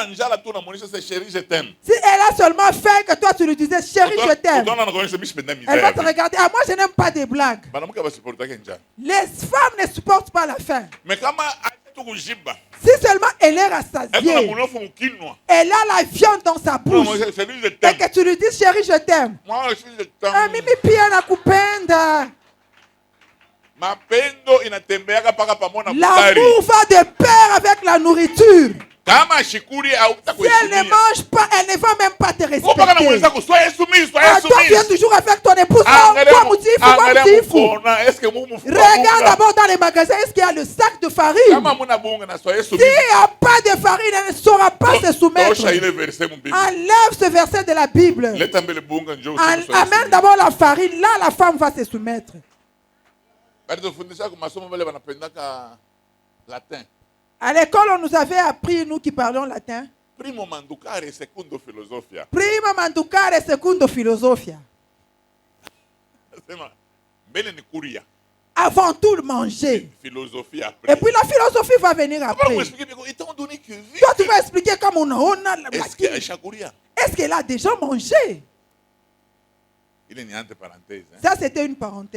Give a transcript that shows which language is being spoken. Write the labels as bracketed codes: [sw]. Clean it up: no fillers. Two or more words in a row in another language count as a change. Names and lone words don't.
[fr] Si elle a seulement faim que toi tu lui disais chérie je t'aime, elle va te regarder. Ah, moi je n'aime pas des blagues. Les femmes ne supportent pas la faim. Si seulement elle est rassasiée, elle a la viande dans sa bouche, et que tu lui dis chérie je t'aime, [sw] mimi pia nakupenda. [fr] L'amour va de pair avec la nourriture. Si elle ne mange pas, elle ne va même pas te respecter. Toi viens toujours avec ton épouse. Regarde d'abord dans les magasins, est-ce qu'il y a le sac de farine? S'il n'y a pas de farine, elle ne saura pas se soumettre. Enlève ce verset de la Bible. Amène d'abord la farine, là la femme va se soumettre. À l'école, on nous avait appris, nous qui parlons latin. [la] Prima manducare secundo filosofia. Prima manducare secundo filosofia. [fr] Avant tout le manger. Philosophie après. Et puis la philosophie va venir après. Toi, tu vas expliquer comme on a. Est-ce qu'elle a déjà mangé? Ça, c'était une parenthèse.